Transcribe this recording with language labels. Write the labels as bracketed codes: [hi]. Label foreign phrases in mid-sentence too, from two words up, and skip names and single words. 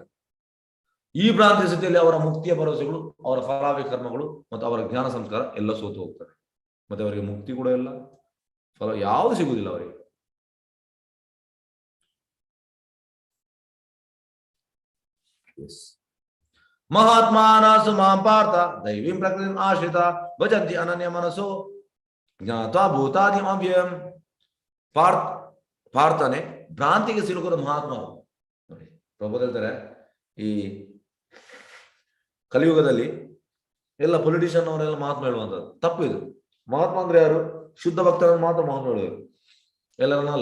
[kn] ಈ ಭ್ರಾಂತಿ ಸ್ಥಿತಿಯಲ್ಲಿ ಅವರ ಮುಕ್ತಿಯ ಭರವಸೆಗಳು, ಅವರ ಫಲಾಭಿ ಕರ್ಮಗಳು ಮತ್ತು ಅವರ ಜ್ಞಾನ ಸಂಸ್ಕಾರ ಎಲ್ಲ ಸೋತು ಹೋಗ್ತಾರೆ. ಮತ್ತೆ ಅವರಿಗೆ ಮುಕ್ತಿ ಕೂಡ ಇಲ್ಲ, ಫಲ ಯಾವುದು ಸಿಗುವುದಿಲ್ಲ ಅವರಿಗೆ. [sa] ಮಹಾತ್ಮಾನಸು ಮಾಂ ಪಾರ್ಥ ದೈವೀಂ ಪ್ರಕೃತಿಂ ಆಶ್ರಿತ ಭಜಂತಿ ಅನನ್ಯ ಮನಸ್ಸೋ ಜ್ಞಾತ್ವಾ ಭೂತಾದಿಂ ಅವ್ಯಯಂ. [kn] ಪಾರ್ಥನೆ ಭ್ರಾಂತಿಗೆ ಸಿಲುಕದ ಮಹಾತ್ಮರು. ನೋಡಿ, ಪ್ರಭು ಹೇಳ್ತಾರೆ, ಈ ಕಲಿಯುಗದಲ್ಲಿ ಎಲ್ಲ ಪೊಲಿಟಿಷಿಯನ್ ಅವರೆಲ್ಲ ಮಹಾತ್ಮ ಹೇಳುವಂಥದ್ದು ತಪ್ಪು. ಇದು ಮಹಾತ್ಮ ಅಂದ್ರೆ ಯಾರು? ಶುದ್ಧ ಭಕ್ತರನ್ನು ಮಾತ್ರ ಮಹಾತ್ಮ ಹೇಳುವರು, ಎಲ್ಲರನ್ನಲ್ಲ.